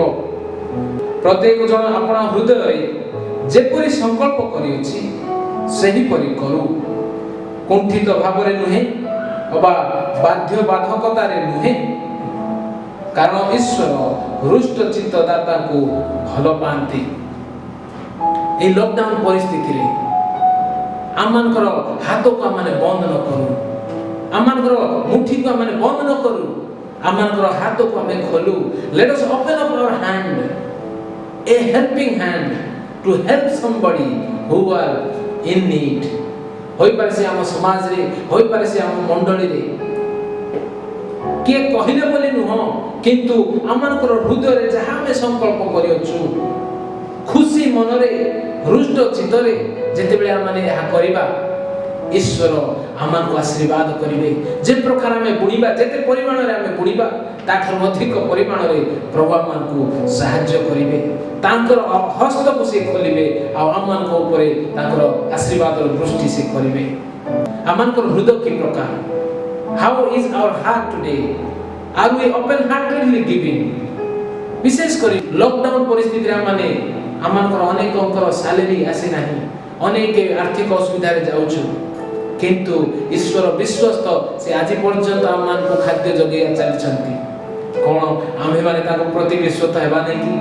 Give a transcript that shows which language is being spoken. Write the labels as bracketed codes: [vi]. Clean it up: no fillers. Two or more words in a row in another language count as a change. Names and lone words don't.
[or] ପ୍ରତ୍ୟେକ ଜଣ ଆପଣା ହୃଦୟରେ ଯେପରି ସଂକଳ୍ପ କରିଅଛି ସେହିପରି କରୁ, କୁଣ୍ଠିତ ଭାବରେ ନୁହେଁ ଅବା ବାଧ୍ୟବାଧକତାରେ ନୁହେଁ, କାରଣ ଈଶ୍ୱର ହୃଷ୍ଟ ଚିତ୍ତଦାତାଙ୍କୁ ଭଲ ପାଆନ୍ତି। ଏଇ ଲକଡାଉନ ପରିସ୍ଥିତିରେ ଆମମାନଙ୍କର ହାତକୁ ଆମେ ବନ୍ଦ ନ କରୁ, ଆମମାନଙ୍କର ମୁଠିକୁ ଆମେ ବନ୍ଦ ନ କରୁ, ଆମମାନଙ୍କର ହାତକୁ ଆମେ ଖୋଲୁ। [en] Let us open up our hand, a helping hand to help somebody who are in need. [or] ହୋଇପାରେ ସେ ଆମ ସମାଜରେ, ହୋଇପାରେ ସେ ଆମ ମଣ୍ଡଳୀରେ, କିଏ କହିଲେ ବୋଲି ନୁହଁ, କିନ୍ତୁ ଆମମାନଙ୍କର ହୃଦୟରେ ଯାହା ଆମେ ସଂକଳ୍ପ କରିଅଛୁ, ଖୁସି ମନରେ ହୃଷ୍ଟ ଚିତ୍ତରେ ଯେତେବେଳେ ଆମେ ଏହା କରିବା, ଈଶ୍ୱର ଆମମାନଙ୍କୁ ଆଶୀର୍ବାଦ କରିବେ। ଯେ ପ୍ରକାର ଆମେ ବୁଣିବା, ଯେତେ ପରିମାଣରେ ଆମେ ବୁଣିବା, ତାଠାରୁ ଅଧିକ ପରିମାଣରେ ପ୍ରଭୁ ଆମମାନଙ୍କୁ ସାହାଯ୍ୟ କରିବେ। ତାଙ୍କର ହସ୍ତକୁ ସେ ଖୋଲିବେ ଆଉ ଆମମାନଙ୍କ ଉପରେ ତାଙ୍କର ଆଶୀର୍ବାଦର ଦୃଷ୍ଟି ସେ କରିବେ। ଆମମାନଙ୍କର ହୃଦୟ କି ପ୍ରକାର? [en] How is our heart today? Are we open heartedly giving? [or] ବିଶେଷ କରି ଲକଡାଉନ ପରିସ୍ଥିତିରେ ଆମମାନଙ୍କର ଅନେକଙ୍କର ସାଲେରୀ ଆସି ନାହିଁ, ଅନେକ ଆର୍ଥିକ ଅସୁବିଧାରେ ଯାଉଛୁ, କିନ୍ତୁ ଈଶ୍ୱର ବିଶ୍ୱସ୍ତ, ସେ ଆଜି ପର୍ଯ୍ୟନ୍ତ ଆମମାନଙ୍କୁ ଖାଦ୍ୟ ଯୋଗାଇ ଚାଲିଛନ୍ତି। କ'ଣ ଆମ୍ଭେମାନେ ତାଙ୍କ ପ୍ରତି ବିଶ୍ୱସ୍ତ ହେବା ନାହିଁ କି?